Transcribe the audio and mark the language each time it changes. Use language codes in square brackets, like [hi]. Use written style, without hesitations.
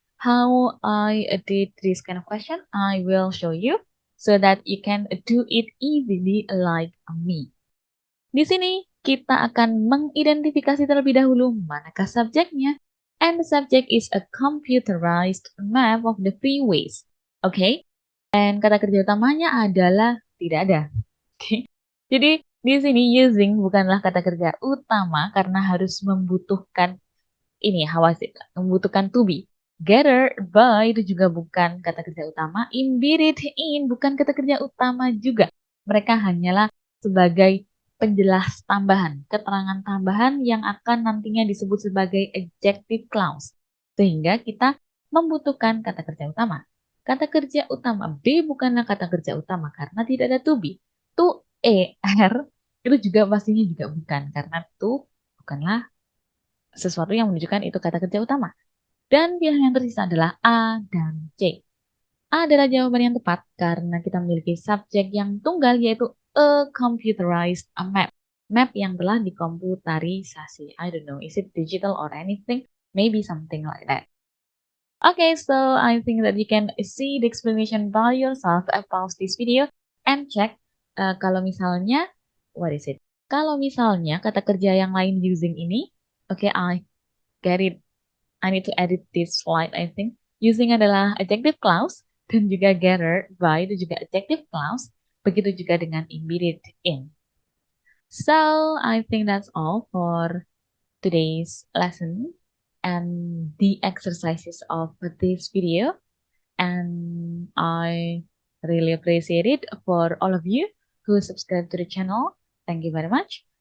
[en] How I did this kind of question, I will show you so that you can do it easily like me. [id] Di sini kita akan mengidentifikasi terlebih dahulu manakah subjeknya. [en] And the subject is a computerized map of the freeways. Oke? Okay? [id] And kata kerja utamanya adalah tidak ada. Oke? Okay? Jadi di sini using bukanlah kata kerja utama karena harus membutuhkan ini hawasit, membutuhkan to be. Gather by itu juga bukan kata kerja utama. Embedded in bukan kata kerja utama juga. Mereka hanyalah sebagai penjelas tambahan, keterangan tambahan yang akan nantinya disebut sebagai adjective clause. Sehingga kita membutuhkan kata kerja utama. Kata kerja utama B bukanlah kata kerja utama karena tidak ada to be. To, er, itu juga pastinya juga bukan karena to bukanlah sesuatu yang menunjukkan itu kata kerja utama. Dan pilihan yang tersisa adalah A dan C. A adalah jawaban yang tepat karena kita memiliki subjek yang tunggal yaitu a computerized map. Map yang telah dikomputerisasi. [en] I don't know, is it digital or anything? Maybe something like that. Okay, so I think that you can see the explanation by yourself. Pause this video and check kalau misalnya, what is it? [id] Kalau misalnya kata kerja yang lain using ini, okay, I get it. [en] I need to edit this slide, I think. [id] Using adalah adjective clause dan juga gather by itu juga adjective clause. Begitu juga dengan embedded in. [en] So, I think that's all for today's lesson and the exercises of this video. And I really appreciate it for all of you who subscribe to the channel. Thank you very much.